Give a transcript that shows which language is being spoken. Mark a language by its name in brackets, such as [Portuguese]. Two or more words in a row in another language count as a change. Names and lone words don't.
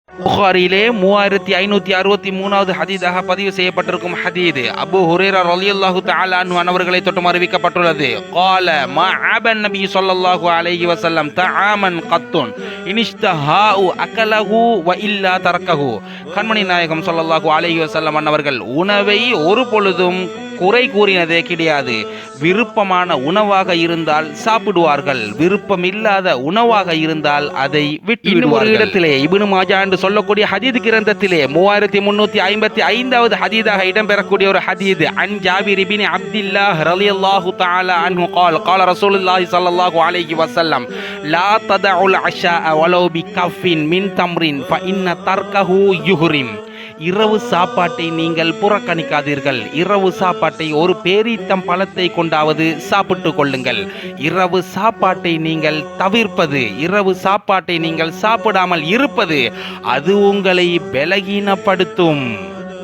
[Tamil] புகாரிலே 3563வது ஹதீஸாக பதிவு செய்யப்பட்டிருக்கும் ஹதீஸ் அபூ ஹுரைரா [Arabic] رضي الله تعالى عنه [Tamil] அவர்களை தொட்டு அறிவிக்கப்பட்டுள்ளது. [Arabic] قال ما عاب النبي صلى الله عليه وسلم طعاما قط انشتهاء اكله والا تركه. [Tamil] கண்மணி நாயகம் [Arabic] صلى الله عليه وسلم [Tamil] அவர்கள் உணவை ஒரு பொழுதும் குறை கூறினதே கிடையாது. விருப்பமான உணவாக இருந்தால் சாப்பிடுவார்கள், விருப்பம் இல்லாத உணவாக இருந்தால் அதை விட்டு ஒரு இடத்திலே இப்னு மாஜா என்று சொல்லக்கூடிய ஹதீஸ் கிரந்தத்திலே 3355வது ஹதீஸாக இடம்பெறக்கூடிய ஒரு ஹதீஸ் [Arabic] عن جابر بن عبد الله رضي الله تعالى عنه قال قال رسول الله صلى الله عليه وسلم لا تدعوا العشاء ولو بكف من تمر فإن تركه يحرم. [Tamil] இரவு சாப்பாட்டை நீங்கள் புறக்கணிக்காதீர்கள். இரவு சாப்பாட்டை ஒரு பேரீத்தம் பழத்தை கொண்டாவது சாப்பிட்டு கொள்ளுங்கள். இரவு சாப்பாட்டை நீங்கள் தவிர்ப்பது, இரவு சாப்பாட்டை நீங்கள் சாப்பிடாமல் இருப்பது அது உங்களை பலகீனப்படுத்தும்.